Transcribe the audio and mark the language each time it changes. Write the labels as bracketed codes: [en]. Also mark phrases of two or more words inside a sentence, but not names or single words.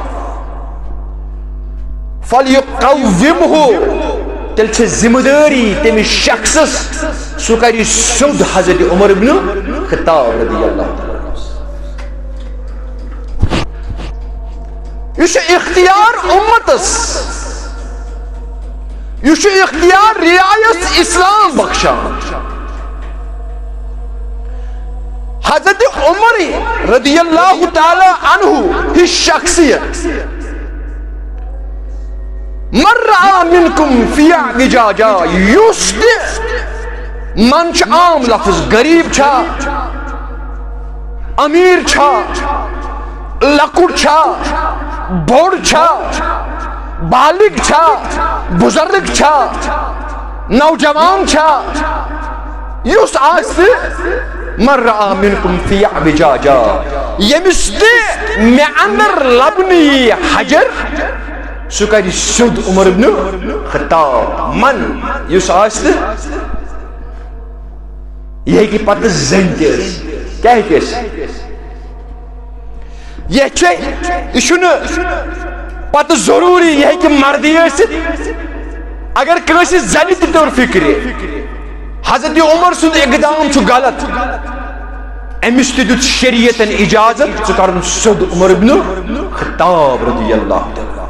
[ks] فَلْيُقَوِّمْهُ تیٚلہِ چھِ ذمہ دٲری تٔمِس شخصس سُہ کرِ سیوٚد حضرت عمر ابن خطاب [ar] رضی اللہ تعالیٰ [ks] یہ چھُ اختیار امتس یہ چھُ اختیار رعایت اسلام بخشان حضرت عمر [ar] رضی اللہ تعالیٰ عنہ [ks] ہی شخصیت [ar] من رأى منكم في اعوجاجا [ks] یُس تہِ من چھُ عام لفظ غریب چھا امیر چھا لۄکُٹ چھا بوٚڑ چھا بالغ چھا بزرگ چھا نوجوان چھا یُس آسہِ [ar] من رأى منكم في اعوجاجا [ks] ییٚمِس تہِ مےٚ اندر لبنہٕ یی حجر سُہ کرِ سیوٚد عمر ابن خطاب من یُس آسہِ یہِ ہیٚکہِ پتہٕ زٔنۍ تہِ ٲسِتھ کیٛاہ ہیٚکہِ ٲسِتھ یہِ چھُنہٕ پتہٕ ضروٗری یہِ ہیٚکہِ مردی ٲسِتھ اگر کٲنٛسہِ زنہِ تہِ توٚر فکرِ حضرت عمر سُنٛد اقدام چھُ غلط أمِس تہِ دیُت شریعتن اجازت ژٕ کرُن سیوٚد عمر ابن خطاب [ar] رضی اللہ تعالیٰ